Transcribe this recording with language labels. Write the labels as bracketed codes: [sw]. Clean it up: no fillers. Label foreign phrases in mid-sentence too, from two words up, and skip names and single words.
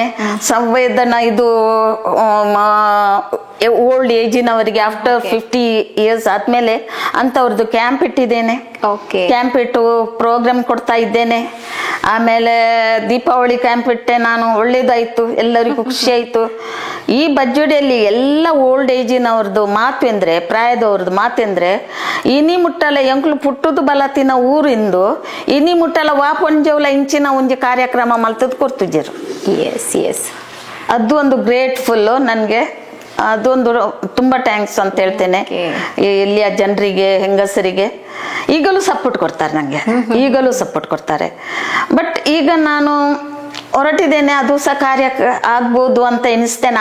[kn] ಸಂವೇದನ ಇದು [en] old ageinavarige after 50 years [kn] ಆದ್ಮೇಲೆ ಅಂತವ್ರದ್ದು ಕ್ಯಾಂಪ್ ಇಟ್ಟಿದ್ದೇನೆ. ಓಕೆ. ಕ್ಯಾಂಪ್ ಇಟ್ಟು ಪ್ರೋಗ್ರಾಮ್ ಕೊಡ್ತಾ ಇದ್ದೇನೆ. ಆಮೇಲೆ ದೀಪಾವಳಿ ಕ್ಯಾಂಪ್ ಇಟ್ಟೆ ನಾನು, ಒಳ್ಳೇದಾಯ್ತು, ಎಲ್ಲರಿಗೂ ಖುಷಿ ಆಯ್ತು. ಈ ಬಜ್ಜುಡಿಯಲ್ಲಿ ಎಲ್ಲ [en] old ageinavraddu [kn] ಮಾತು ಎಂದ್ರೆ, ಪ್ರಾಯದವ್ರದ್ದು ಮಾತೆಂದ್ರೆ, [tcy] ಇನಿ ಮುಟ್ಟಲ ಎಂಕ್ಲು ಪುಟ್ಟದು ಬಲತಿನ ಊರಿಂದು ಇನಿ ಮುಟ್ಟಲ ವಾಪೊಂಜವಲ ಇಂಚಿನ ಒಂಜಿ ಕಾರ್ಯಕ್ರಮ ಮಲ್ತದ್ ಕೊಡ್ತಿದ್ದರು. [en] yes yes, [kn] ಅದು ಒಂದು ಗ್ರೇಟ್ಫುಲ್ ನನಗೆ. ಅದೊಂದು ತುಂಬಾ ಥ್ಯಾಂಕ್ಸ್ ಅಂತ ಹೇಳ್ತೇನೆ ಇಲ್ಲಿಯ ಜನರಿಗೆ, ಹೆಂಗಸರಿಗೆ. ಈಗಲೂ ಸಪೋರ್ಟ್ ಕೊಡ್ತಾರೆ ನನಗೆ, ಈಗಲೂ ಸಪೋರ್ಟ್ ಕೊಡ್ತಾರೆ. ಬಟ್ ಈಗ ನಾನು ಹೊರಟಿದ್ದೇನೆ, ಅದು ಸಹ ಕಾರ್ಯ ಆಗ್ಬೋದು ಅಂತ ಎನಿಸ್ತೇನೆ.